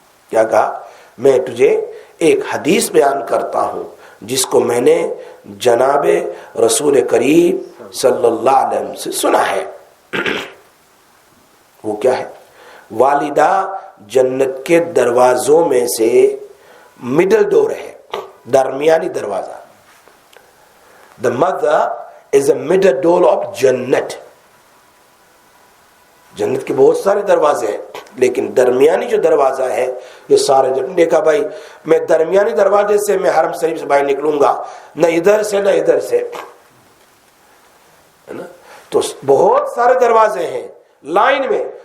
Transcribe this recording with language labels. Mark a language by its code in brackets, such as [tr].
[ur] کیا کہا؟ میں تجھے ایک حدیث بیان کرتا ہوں جس کو میں نے جناب رسول کریم صلی اللہ علیہ وسلم سے سنا ہے. وہ کیا ہے؟ والدہ جنت کے دروازوں میں سے مڈل ڈور ہے، درمیانی دروازہ. [en] The mother is a middle door of Jannat. [ur] جنت کے بہت سارے دروازے ہیں لیکن درمیانی جو دروازہ ہے یہ سارے دیکھا بھائی میں درمیانی دروازے سے میں حرم شریف سے باہر نکلوں گا، نہ ادھر سے نہ ادھر سے، ہے نا؟ تو بہت سارے دروازے ہیں لائن میں.